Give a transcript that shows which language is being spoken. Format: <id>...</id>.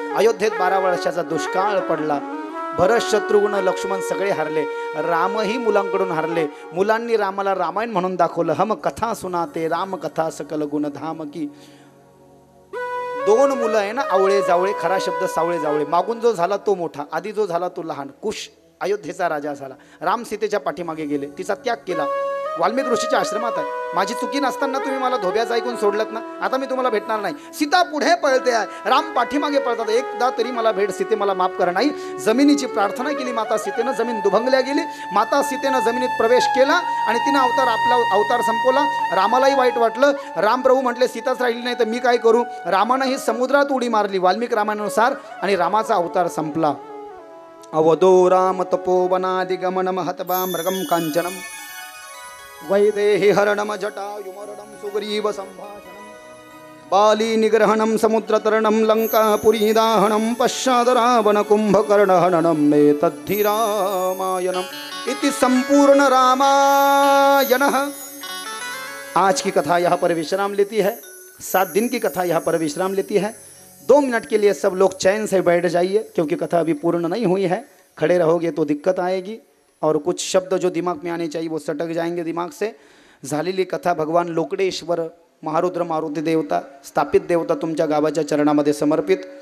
<mr>अयोध्येत 12 वर्षाचा दुष्काळ पडला। भरत शत्रुघ्न लक्ष्मण सगळे हारले। रामही मुलांकडून हारले। मुलांनी रामाला रामायण म्हणून दाखवलं।</mr> <hi>हम कथा सुनाते राम कथा सकल गुण धाम की।</hi> <mr>2 मुलं आहे ना, आवळे जावळे, खरा शब्द सावळे जावळे। मागून जो झाला तो मोठा, आधी जो झाला तो लहान। कुश अयोध्येचा राजा झाला। राम सीतेच्या पाठीमागे गेले, तिचा त्याग केला। वाल्मिक ऋषीच्या आश्रमात आहे। माझी चुकी नसताना तुम्ही मला धोब्याचं ऐकून सोडलत ना, आता मी तुम्हाला भेटणार नाही। सीता पुढे पळते आहे, राम पाठीमागे पळतात। एकदा तरी मला भेट, सीते मला माफ करा। नाही, जमिनीची प्रार्थना केली माता सीतेनं, जमीन दुभंगल्या गेली। माता सीतेनं जमिनीत प्रवेश केला आणि तिनं आपला अवतार संपवला। रामालाही वाईट वाटलं। राम प्रभू म्हटले सीताच राहिली नाही तर मी काय करू? रामानं ही समुद्रात उडी मारली वाल्मिक रामानुसार आणि रामाचा अवतार संपला।</mr> <sa>अवधो राम तपोवनादि गमन महतवा मृगम कांचनम वैदेहि हरणम जटायुमरणम सुग्रीव संभाषणम बाली निग्रहणम समुद्रतरणम लंकापुरी दाहनम पश्चाद रावण कुंभकर्णहननम मे तद्धि रामायणम इति संपूर्ण रामायण।</sa> <hi>आज की कथा यहाँ पर विश्राम लेती है। 7 दिन की कथा यहाँ पर विश्राम लेती है। 2 मिनट के लिए सब लोग चैन से बैठ जाइए क्योंकि कथा अभी पूर्ण नहीं हुई है। खड़े रहोगे तो दिक्कत आएगी और कुछ शब्द जो दिमाग में आने चाहिए वो सटक जाएंगे दिमाग से।</hi> <mr>झालेली कथा भगवान लोकडेश्वर महारुद्र मारुती देवता स्थापित देवता तुमच्या गावाच्या चरणामध्ये समर्पित।</mr>